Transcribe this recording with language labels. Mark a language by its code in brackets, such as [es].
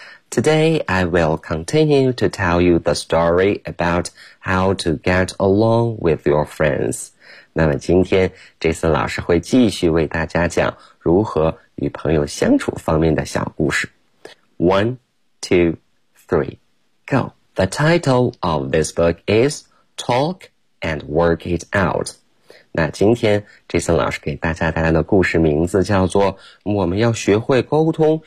[en] Today I will continue to tell you the story about how to get along with your friends. [zh] 那么今天 Jason 老师会继续为大家讲如何与朋友相处方面的小故事。 [en] 1, 2, 3, go. The title of this book is Talk and Work It Out. [zh] 那今天 Jason 老师给大家带来的故事名字叫做我们要学会沟通